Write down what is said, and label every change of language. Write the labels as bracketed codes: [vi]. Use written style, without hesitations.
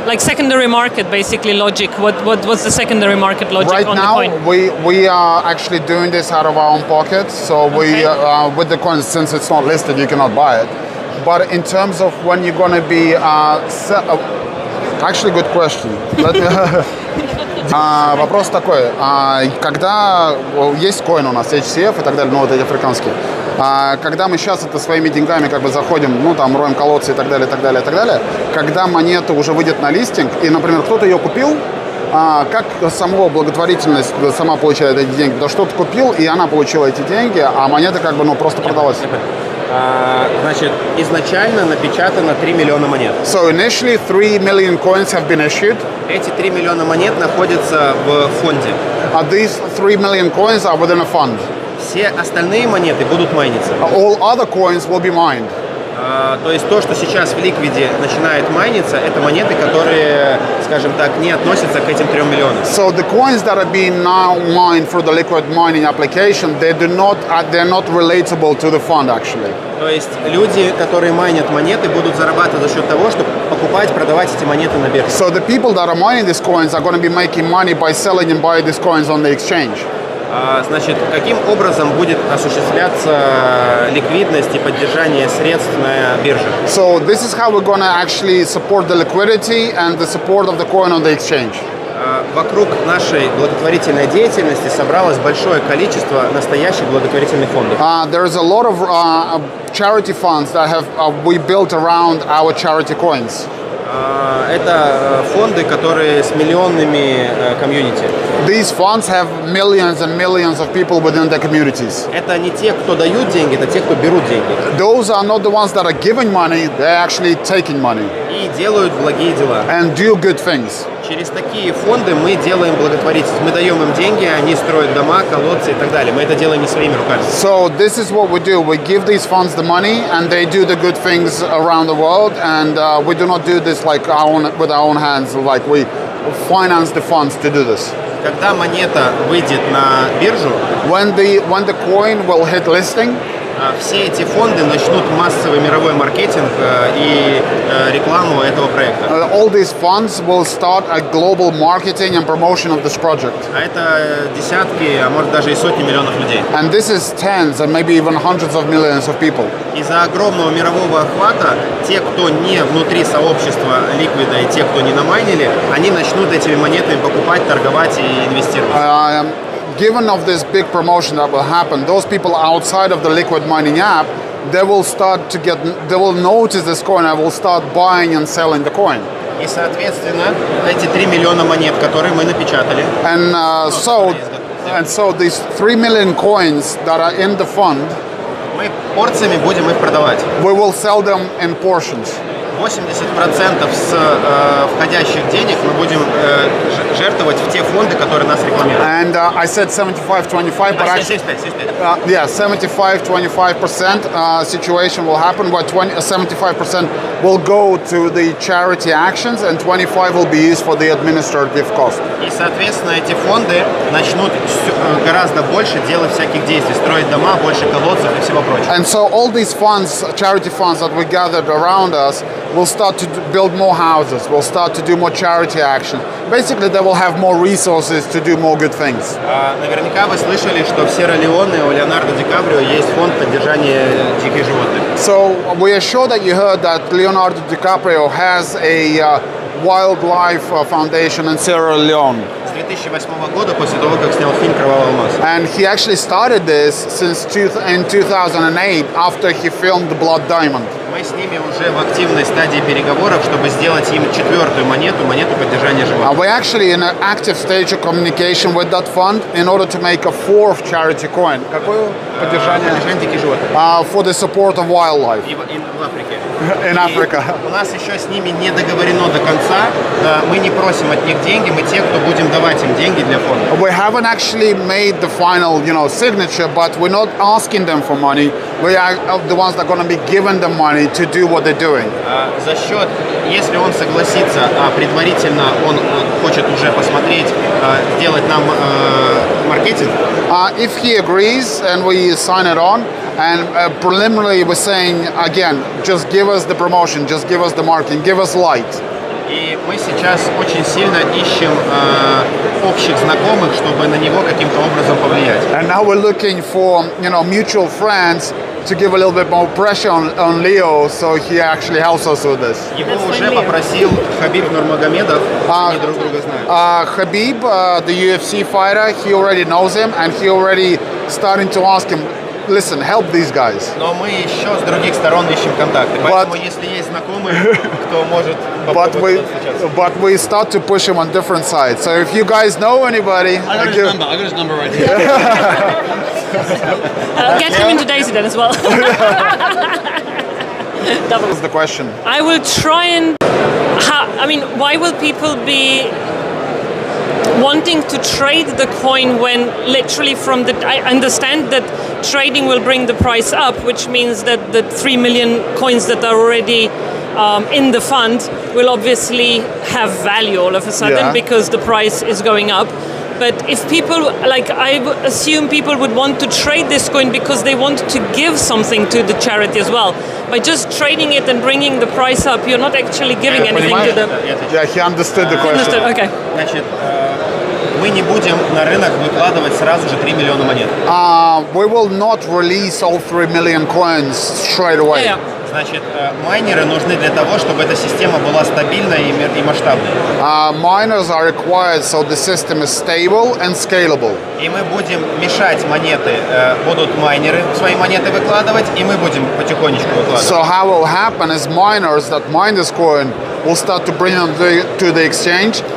[en] like secondary market basically logic. What's the secondary market logic right on now? the coin? We are actually doing this out of our own pocket. So we with the coins, since it's not listed, you cannot buy it. But in terms of when you're going to be actually good question. [ru] Вопрос такой, когда есть коин у нас, HCF и так далее, ну вот эти африканские, когда мы сейчас это своими деньгами как бы заходим, ну там роем колодцы и так далее, так далее, так далее, когда монета уже выйдет на листинг, и, например, кто-то ее купил, как самого благотворительность сама получает эти деньги? Потому что кто-то купил, и она получила эти деньги, а монета как бы, ну, просто продалась. Значит, изначально напечатано 3 миллиона монет. [en] So initially 3 million coins have been issued. [ru] Эти 3 миллиона монет находятся в фонде. [en] These 3 million coins are within a fund. [ru] Все остальные монеты будут майниться. [en] All other coins will be mined. [ru] То есть то, что сейчас в ликвиде начинает майниться, это монеты, которые, скажем так, не относятся к этим 3 миллионам. [en] So the coins that are being now mined for the liquid mining application, they're not relatable to the fund actually. [ru] То есть люди, которые майнят монеты, будут зарабатывать за счет того, чтобы покупать, продавать эти монеты на бирже. [en] So the people that are mining these coins are going to be making money by selling and buying these coins on the exchange. [ru] Значит, каким образом будет осуществляться ликвидность и поддержание средств на бирже? [en] So this is how we're going to actually support the liquidity and the support of the coin on the exchange. [ru] Вокруг нашей благотворительной деятельности собралось большое количество настоящих благотворительных фондов. [en] There's a lot of charity funds that have we built around our charity coins. [ru] Это фонды, которые с миллионными комьюнити. [en] These funds have millions and millions of people within the communities. [ru] Это не те, кто дают деньги, это те, кто берут деньги. [en] Those are not the ones that are giving money, they're actually taking money. [ru] И делают благие дела. [en] And do good things. [ru] Через такие фонды мы делаем благотворительность. Мы даем им деньги, они строят дома, колодцы и так далее. Мы это делаем не своими руками. [en] So this is what we do. We give these funds the money and they do the good things around the world, and we do not do this like with our own hands, like we finance the funds to do this. [ru] Когда монета выйдет на биржу, [en] when the coin will hit listing, [ru] все эти фонды начнут массовый мировой маркетинг и рекламу этого проекта. [en] All these funds will start a global marketing and promotion of this project. [ru] А это десятки, а может даже и сотни миллионов людей. [en] And this is tens and maybe even hundreds of millions of people. [ru] Из-за огромного мирового охвата те, кто не внутри сообщества ликвида и те, кто не намайнили, они начнут этими монетами покупать, торговать и инвестировать. [en] Given of this big promotion that will happen, those people outside of the liquid mining app, they will notice this coin and will start buying and selling the coin. [ru] И, соответственно, эти 3 миллиона монет, которые мы напечатали. [en] And so these 3 million coins that are in the fund, [ru] мы порциями будем их продавать. [en] We will sell them in portions. [ru] 80% с входящих денег мы будем жертвовать в те фонды, которые нас рекламируют. [en] And I said 75-25, but actually, 75-25% situation will happen, where 75% will go to the charity actions and 25% will be used for the administrative cost. [ru] И, соответственно, эти фонды начнут гораздо больше делать всяких действий, строить дома, больше колодцев и всего прочего. [en] And so all these funds, charity funds that we gathered around us, will start to build more houses, will start to do more charity action. Basically, they will have more resources to do more good things. [ru] Наверняка вы слышали, что в Сьерра-Леоне у Леонардо Ди Каприо есть фонд поддержания диких животных. [en] So we are sure that you heard that Leonardo DiCaprio has a wildlife foundation in Sierra Leone. [ru] С 2008 года, после того, как снял фильм «Кровавый алмаз». [en] And he actually started this in 2008 after he filmed The Blood Diamond. [ru] Мы с ними уже в активной стадии переговоров, чтобы сделать им четвертую монету поддержания животных. [en] We're actually in an active stage of communication with that fund in order to make a fourth charity coin. [ru] Какое поддержание? Поддержание диких животных. [en] For the support of wildlife. [ru] И в Африке. [en] In Africa. [ru] У нас еще с ними не договорено до конца. Мы не просим от них деньги, мы те, кто будем давать им деньги для фонда. [en] We haven't actually made the final, signature, but we're not asking them for money. We are the ones that are going to be giving them money to do what they're doing. [ru] За счет, если он согласится, предварительно он хочет уже посмотреть, сделать нам маркетинг. [en] If he agrees and we sign it on, and preliminarily we're saying again, just give us the promotion, just give us the marketing, give us light. [ru] И мы сейчас очень сильно ищем общих знакомых, чтобы на него каким-то образом повлиять. [en] And now we're looking for, mutual friends to give a little bit more pressure on Leo, so he actually helps us with this. [ru] Его уже попросил Хабиб Нурмагомедов, они друг друга знают. [en] Habib, the UFC fighter, he already knows him, and he already starting to ask him, listen, help these guys. [ru] Но мы еще с других сторон ищем контакты. Поэтому, если есть знакомые, кто может попробовать встречаться. [en] But we start to push him on different sides. So if you guys know anybody, I got his number right here. Get him into DAISY then as well. That's the question. I will try and. Why will people be wanting to trade the coin when literally I understand that trading will bring the price up, which means that the 3 million coins that are already in the fund will obviously have value all of a sudden because the price is going up. But if people, I assume people would want to trade this coin because they want to give something to the charity as well. By just trading it and bringing the price up, you're not actually giving anything to them. Yeah, he understood the question. Understood, okay. [ru] Значит, мы не будем на рынок выкладывать сразу же 3 миллиона монет. [en] We will not release all 3 million coins straight away. Yeah. [ru] Значит, майнеры нужны для того, чтобы эта система была стабильной и масштабной. [en] Miners are required so the system is stable and scalable. [ru] И мы будем мешать монеты, будут майнеры свои монеты выкладывать, и мы будем потихонечку выкладывать. [en] So how will happen is miners that mine this coin will start to bring them to the exchange,